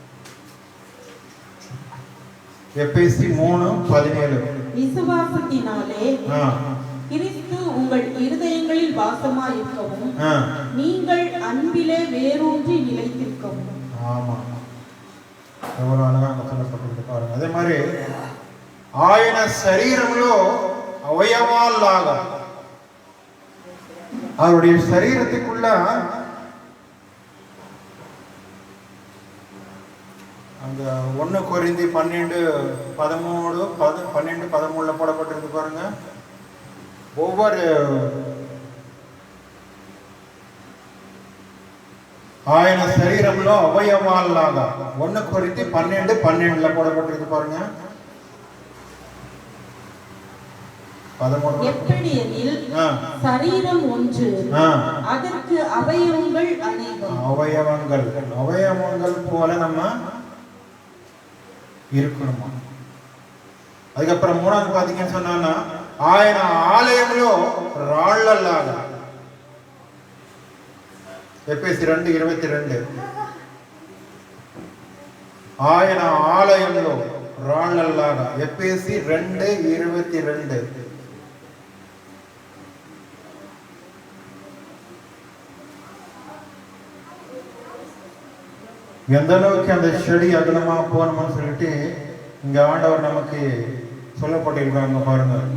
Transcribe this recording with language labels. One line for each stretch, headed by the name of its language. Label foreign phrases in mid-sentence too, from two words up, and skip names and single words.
Tamil: எபேசி 3:17 விசுவாசத்தினாலே கிறிஸ்து உங்கள் இருதயங்களில் வாசமாய் இருக்கவும் நீங்கள் அன்பிலே வேரூன்றி நிலைத்திருக்கவும். ஆமா, எவ்வளவு அழகாக சொல்லப்பட்டிருக்கு பாருங்க. அதே மாதிரி
Telugu: ఆయన శరీరంలో అవయవాల్లాగా
Tamil: அவருடைய சரீரத்துக்குள்ள அந்த 1 கொரிந்தி 12:13 போடப்பட்டிருக்கு பாருங்க. ஒவ்வொரு
Telugu: ఆయన శరీరంలో అవయవాల్లాగా
Tamil: 1 கொரிந்தி 12:12 போடப்பட்டிருக்கு பாருங்க. எப்படியெனில் சரீரம் ஒன்று, அதற்கு அவயவங்கள் அநேகம். அவயவங்கள் போல நம்ம இருக்கணுமா. அதுக்கப்புறம் 3வது பாத்தீங்கன்னு சொன்னா
Telugu: ఆయన ఆలయంలో రాళ్లలాగా. ఎఫెసీ 2:22 ఆయన ఆలయంలో రాళ్లలాగా.
Tamil: ఎఫెసీ 2:22 எந்த அளவுக்கு அந்த செடி அகலமா போகணும்னு சொல்லிட்டு இங்க ஆண்டவர் நமக்கு சொல்லப்பட்டிருக்காங்க பாருங்க.